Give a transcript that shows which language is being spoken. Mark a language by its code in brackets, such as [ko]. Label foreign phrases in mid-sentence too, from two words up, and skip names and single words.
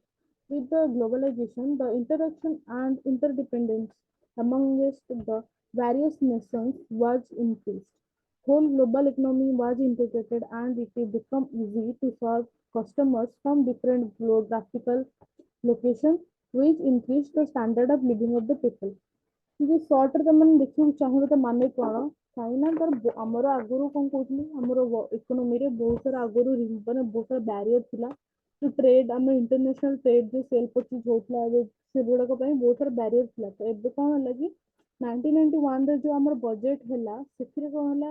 [en] With the globalization, the interaction and interdependence amongst the various nations was increased. Whole global economy was integrated and it became easy to serve customers from different geographical locations, which increased the standard of living of the people. [or] ଯଦି ସର୍ଟରେ ତମାନେ ଦେଖିବାକୁ ଚାହିଁବ ତ ମାନେ କଣ କାହିଁକି ନା ତାର ଆମର ଆଗରୁ କଣ କହୁଥିଲି ଆମର ଇକୋନୋମିରେ ବହୁତ ସାରା ଆଗରୁ ମାନେ ବହୁତ ସାରା ବ୍ୟାରିୟର ଥିଲା ଯୋଉ ଟ୍ରେଡ୍ ଆମ [en] international trade [or] ଯୋଉ [en] sale purchase [or] ହଉଥିଲା ଏବେ ସେଗୁଡାକ ପାଇଁ ବହୁତ ସାରା ବ୍ୟାରିୟର ଥିଲା ତ ଏବେ କଣ ହେଲା କି 1991ରେ ଯୋଉ ଆମର ବଜେଟ ହେଲା ସେଥିରେ କଣ ହେଲା